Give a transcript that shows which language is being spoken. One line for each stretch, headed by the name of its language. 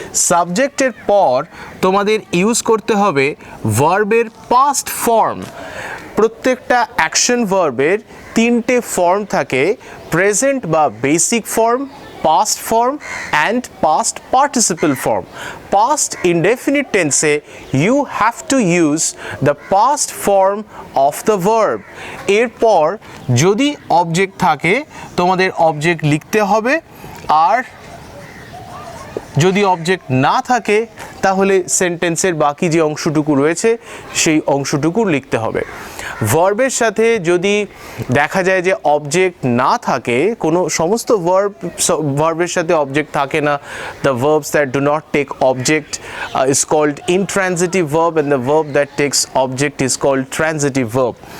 Bangla: সাবজেক্টের পর তোমাদের ইউজ করতে হবে ভার্বের পাস্ট ফর্ম। প্রত্যেকটা অ্যাকশন ভার্বের তিনটে ফর্ম থাকে: প্রেজেন্ট বা basic form,
English: past form and past participle form. Past indefinite tense you have to use the past form of the verb.
Bangla: এরপর যদি অবজেক্ট থাকে তোমাদের অবজেক্ট লিখতে হবে, আর যদি অবজেক্ট না থাকে তাহলে সেন্টেন্সের বাকি যে অংশটুকু রয়েছে সেই অংশটুকু লিখতে হবে। ভার্বের সাথে যদি দেখা যায় যে অবজেক্ট না থাকে, কোনো সমস্ত ভার্বের সাথে অবজেক্ট থাকে না,
English: The verbs that do not take object is called intransitive verb and the verb that takes object is called transitive verb.